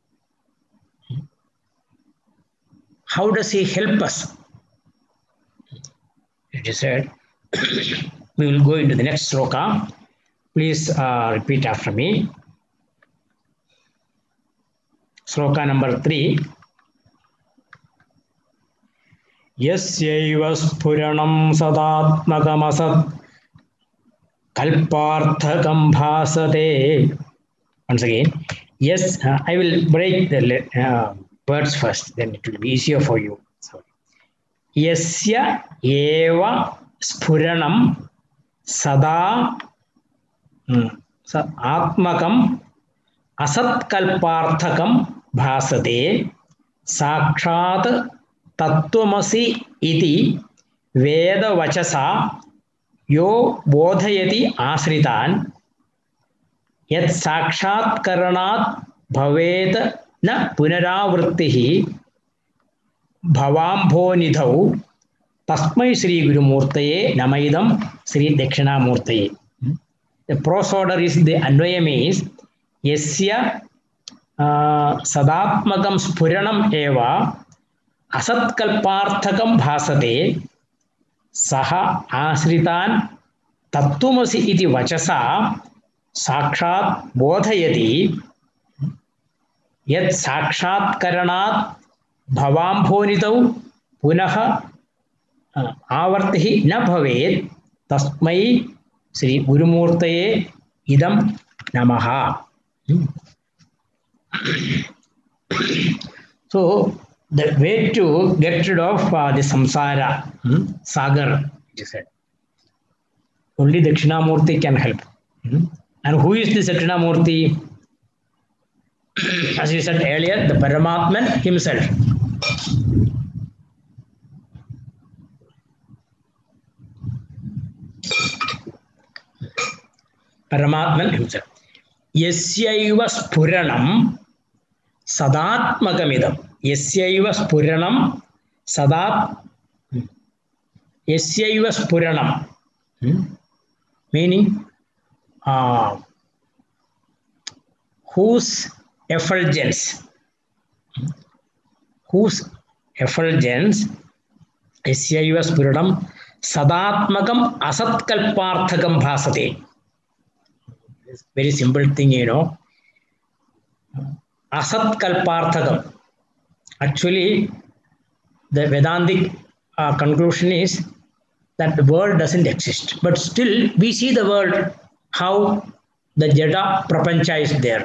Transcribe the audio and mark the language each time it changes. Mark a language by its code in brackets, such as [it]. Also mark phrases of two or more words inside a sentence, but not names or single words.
[en] How does he help us? It is said, we will go into the next sloka. Please repeat after me. Sloka number 3. [sa] Yasyaiva spuranam sadatmakamasat kalparthakam bhasate. [en] Once again, yes, I will break the words first, then it will be easier for you. Sorry. [sa] Yasya eva Spuranam Sada Atmakam Asatkalparthakam Bhasate Sakshat Tattvamasi iti Veda Vachasa Yo Bodhayati Asritan Yat Sakshat Karanat Bhaved Na Punaravrittihi Bhavambho Nidhau Tasmai Sri Guru Murtaye Namaidam Sri Dakshina Murtaye. [en] The prose order is the Anvayam is Yasya [sa] Sadatmakam Spuranam Eva Asatkalparthakam Bhasate Saha Asritan Tattvamasi iti Vachasa Sakshat Bodhayati Yat Sakshat Karanat Bhavambhonitau Punaha Avartihi Na Bhavet Tasmai Sri Gurumurtaye Idam Namaha. [en] So, the way to get rid of the [sa] samsara, sagar, [en] it is said. Only Dakshinamurti can help. And who is this Dakshinamurti? As we said earlier, the Paramatman himself. Paramatman himself. [sa] Yasyaiva Spuranam Sadatmakamidam. Yasyaiva Spuranam Sadat. Yasyaiva Spuranam. [en] Meaning whose effulgence, [sa] Yasyaiva Spuranam Sadatmakam Asatkalparthakam Bhasate. [en] Very simple thing, you know. [sa] Asatkalparthakam. [en] Actually, the Vedantic conclusion is that the world doesn't exist. But still, we see the world, how the [sa] Jada Prapancha [en] is there.